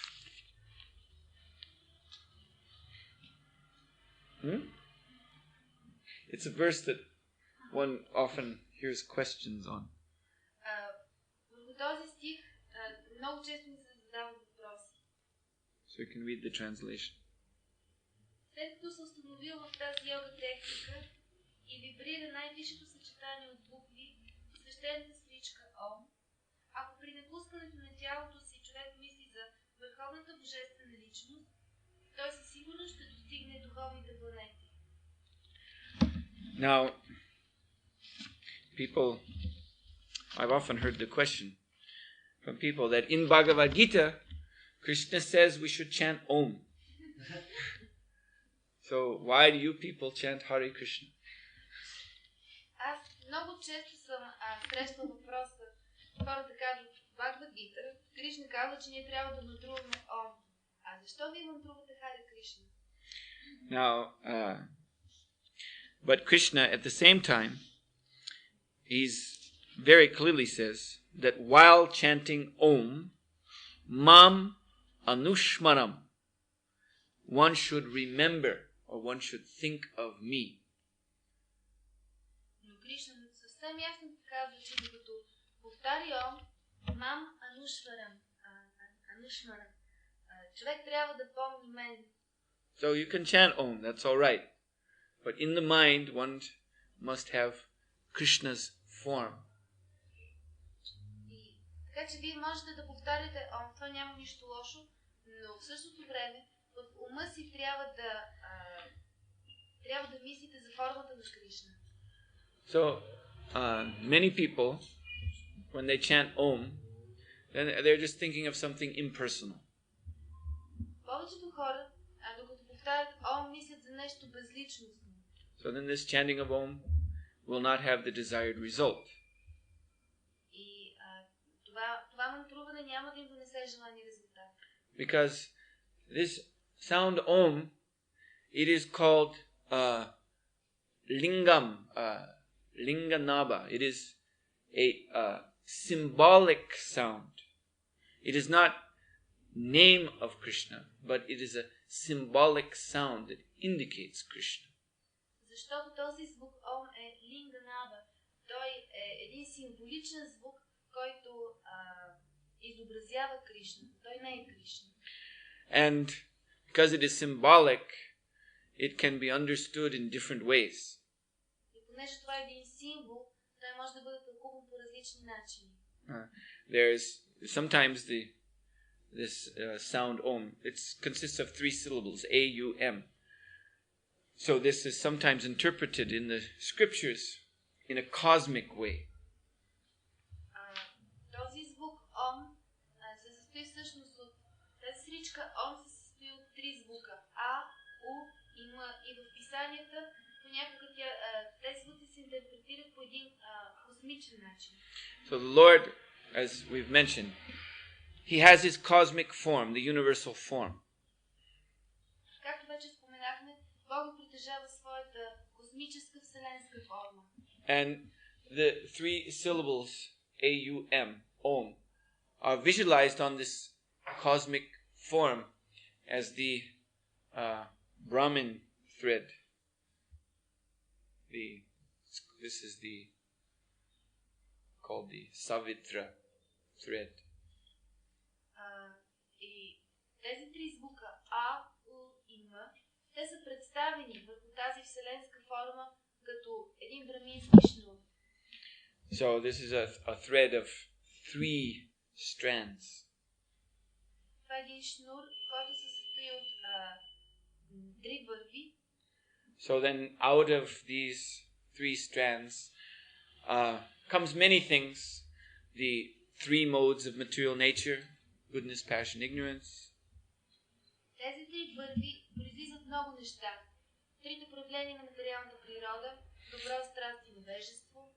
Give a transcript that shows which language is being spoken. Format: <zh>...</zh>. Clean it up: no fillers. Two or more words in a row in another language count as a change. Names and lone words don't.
<en>It's a verse that one often hears questions on. So you can read the translation.</en> <bg>След като се установил в тази йога техника и вибрира най-висшето съчетание от букви, свещената свиричка Ом, ако при напускането на тялото си човек мисли за върховната божествена личност, той със сигурност ще достигне духовните планети.</bg> <en>Now, I've often heard the question from people that in Bhagavad Gita, Krishna says we should chant Om. So why do you people chant Hare Krishna?</en> <bg>Аз много често съм срещал въпроса, хората кажат в Бхагавад Гита, Кришна казва, че ние трябва да мантруваме Ом. А защо ви мантрувате Харе Кришна?</bg> <en>Now, but Krishna at the same time, he's very clearly says that while chanting Om,</en> <sa>माम् अनुस्मर,</sa> <en>one should remember or one should think of me.</en> <bg>Но Кришна съвсем ясно казва, че докато повтаря Ом,</bg> <sa>माम् अनुस्मर,</sa> <bg>човек трябва да помни мен.</bg> <en>So you can chant Om, that's all right. But in the mind, one must have Krishna's form.</en> <bg>И така че вие можете да повтаряте Ом, това няма нищо лошо, но в същото време в ума си трябва да мислите за формата на Кришна.</bg> <en>So many people, when they chant Om, then they're just thinking of something impersonal.</en> <bg>Повечето хора, докато повтарят Ом, мислят за нещо безличностно.</bg> <en>So then this chanting of Om will not have the desired result.</en> <bg>И това мантруване няма да им донесе желания резултат.</bg> <en>Because this sound Om, it is called Lingam, Linganaba. It is a symbolic sound. It is not name of Krishna, but it is a symbolic sound that indicates Krishna.</en> <bg>Защото този звук Ом е Линганаба. Той е един символичен звук, който изобразява Кришна. Той не е Кришна.</bg> <en>And because it is symbolic, it can be understood in different ways.</en> <bg>И понеже това е един символ, той може да бъде тълкуван по различни начини.</bg> <en>There's sometimes this sound Om. It consists of 3 syllables, A-U-M. So this is sometimes interpreted in the scriptures in a cosmic way.</en> <bg>Този звук Ом се състои всъщност от тази сричка Ом се състои от 3 звука А, У и М. И в писанията понякога тези звуци се интерпретират по един космичен начин.</bg> <en>So the Lord, as we've mentioned, He has His cosmic form, the universal form.</en> <bg>Както вече споменахме, Бог притежава своята космическа вселенска форма.</bg> <en>And the 3 syllables A-U-M, Om, are visualized on this cosmic form as the Brahmin thread. This is called the Savitra thread.</en> <bg>И тези 3 звука А, У и М, те са представени върху тази вселенска форма като един брамински шнур.</bg> <en>So this is a thread of 3 strands.</en> <bg>Това е един шнур, който се състои от 3 върви.</bg> <en>So then out of these 3 strands comes many things. The 3 modes of material nature, goodness, passion, ignorance.</en> <bg>Тези 3 върви произлизат много неща. 3 проявления на материалната природа, добро, страст и невежество.</bg>